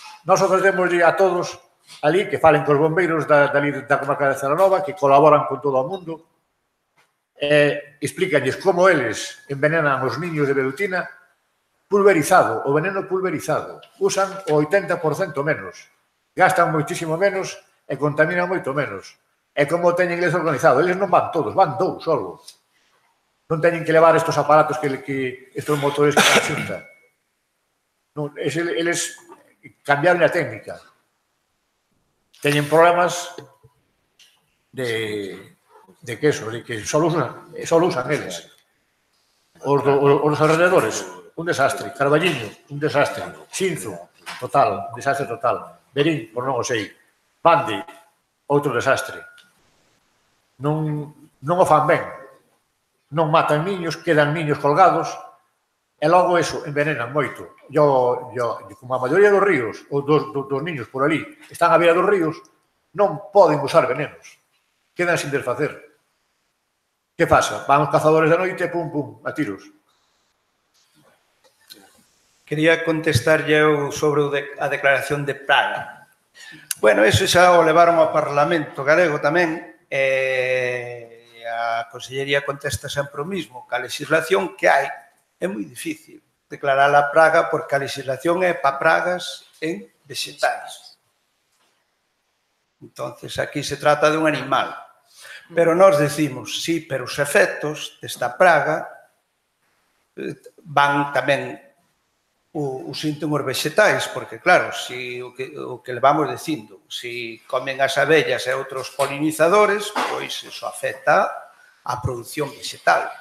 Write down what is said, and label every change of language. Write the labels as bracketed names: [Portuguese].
[Galician] Nós ofrecemos a todos ali que falen cos bombeiros da comarca de Celanova, que colaboran con todo o mundo, explícanlles como eles envenenan os niños de velutina pulverizado, o veneno pulverizado. Usan o 80% menos, gastan moitísimo menos e contaminan moito menos. E como teñen eles organizado? Eles non van todos, van 2 solo. Non teñen que levar estos aparatos estos motores que a xunta. Eles cambiaron a técnica. Teñen problemas de que só usan eles. Os alrededores, un desastre. Carballiño, un desastre. Xinzo, total, desastre total. Berín, por non o sei. Bande, outro desastre. Non o fan ben. Non matan niños, quedan niños colgados e logo eso envenenan moito. Como a maioría dos ríos ou dos niños por ali están a beira dos ríos, non poden usar venenos. Quedan sin desfacer. Que pasa? Van os cazadores da noite e pum, pum, a tiros. Quería contestarlle eu sobre a declaración de praga. Bueno, eso xa o levaron ao Parlamento galego tamén, e a Consellería contesta sempre o mismo, que a legislación que hai é moi difícil declarar a praga porque a legislación é para pragas en vegetais. [Spanish] Entonces, aquí se trata de un animal. [Galician] Pero nós decimos, sí, pero os efectos desta praga van tamén os síntomas vegetais, porque, claro, o que le vamos dicindo, se comen as abellas e outros polinizadores, pois eso afecta a produción vegetal.